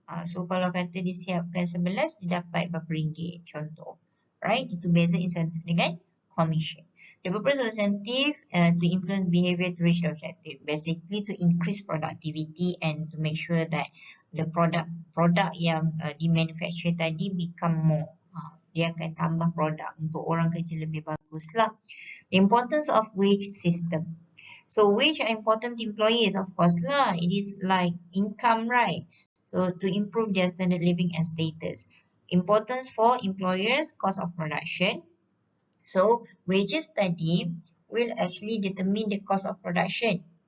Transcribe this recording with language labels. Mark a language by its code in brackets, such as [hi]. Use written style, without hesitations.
[ms] So kalau kata disiapkan 11, dia dapat berapa ringgit, contoh. [en] Right? [ms] Itu beza incentive dengan commission. [en] The purpose of incentive to influence behavior to reach the objective. Basically to increase productivity and to make sure that the product [ms] yang dimanufacture tadi [en] become more. [ms] Dia akan tambah produk untuk orang kerja lebih bagus lah. [en] The importance of wage system. So wage are important to employees, of course [ms] lah. [en] It is like income, right? So to improve their standard living and status. Importance for employers, cost of production. So wages tadi will actually determine the cost of production.